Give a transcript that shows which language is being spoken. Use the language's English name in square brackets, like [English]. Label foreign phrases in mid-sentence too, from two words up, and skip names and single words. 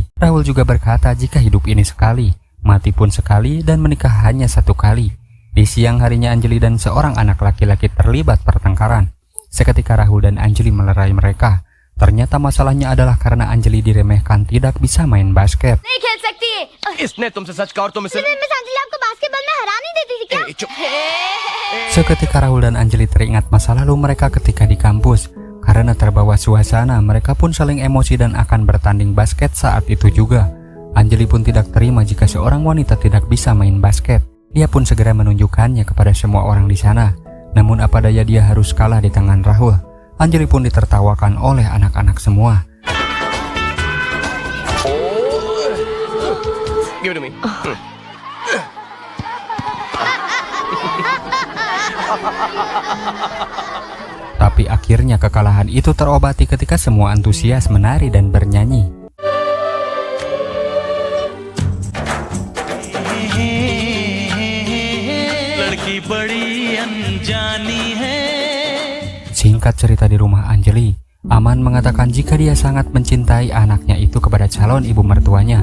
[Indonesian] Rahul juga berkata jika hidup ini sekali, mati pun sekali dan menikah hanya satu kali. Di siang harinya Anjali dan seorang anak laki-laki terlibat pertengkaran. Seketika Rahul dan Anjali melerai mereka. Ternyata masalahnya adalah karena Anjali diremehkan tidak bisa main basket. [Hindi] नहीं खेल सकती है। इसने तुमसे सच कहा और तुम इसे मिस अंजलि आपको बास्केटबॉल में हरा नहीं देती थी क्या? चुप। [Indonesian] Seketika Rahul dan Anjali teringat masa lalu mereka ketika di kampus. Karena terbawa suasana, mereka pun saling emosi dan akan bertanding basket saat itu juga. Anjali pun tidak terima jika seorang wanita tidak bisa main basket. Dia pun segera menunjukkannya kepada semua orang di sana. Namun apa daya dia harus kalah di tangan Rahul. Anjali pun ditertawakan oleh anak-anak semua. [English] Give it to me. [Indonesian] Tapi akhirnya kekalahan itu terobati ketika semua antusias menari dan bernyanyi. Singkat cerita di rumah Anjali, Aman mengatakan jika dia sangat mencintai anaknya itu kepada calon ibu mertuanya.